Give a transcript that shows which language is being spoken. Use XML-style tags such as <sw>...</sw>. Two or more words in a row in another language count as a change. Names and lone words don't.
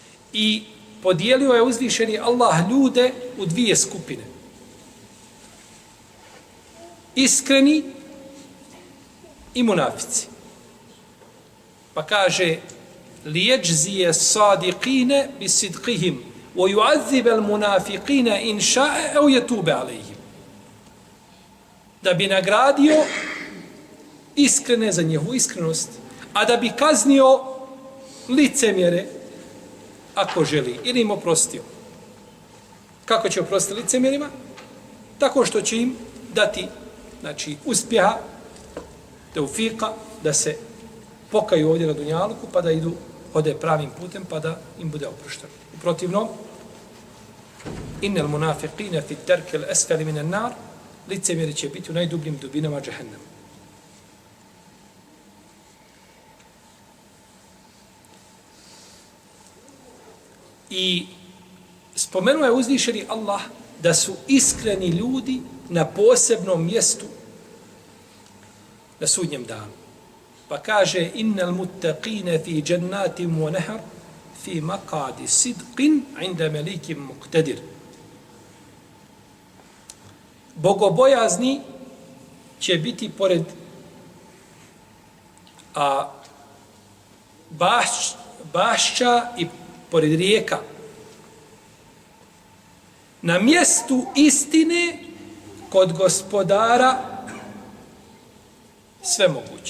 <bs>I podijelio je uzvišeni Allah ljude u dvije skupine. Iskreni i munafici. Pa kaže</bs> <ar>ليجزي الصادقين بصدقهم ويعذب المنافقين إن شاء أو يتوب عليهم.</ar> <bs>Da bi nagradio iskrene za njihovu iskrenost, a da bi kaznio licemjere ako želi ili im oprostio. Kako će oprostiti licemjerima? Tako što će im dati uspjeha, teufika, da se pokaju ovdje na dunjaluku, pa da ode pravim putem, pa da im bude oprošteno. U protivnom,</bs> <ar>إن المنافقين في الدرك الأسفل من النار,</ar> <bs>licemjeri će biti u najdubljim dubinama džehennema. I spomenuo je uzvišeni Allah da su iskreni ljudi na posebnom mjestu na sudnjem danu. Pa kaže</bs> <ar>إن المتقين في جنات ونهر في مقعد صدق عند مليك مقتدر.</ar> <bs>Bogobojazni će biti pored bašća i pored rijeka. Na mjestu istine kod gospodara sve moguće.</bs>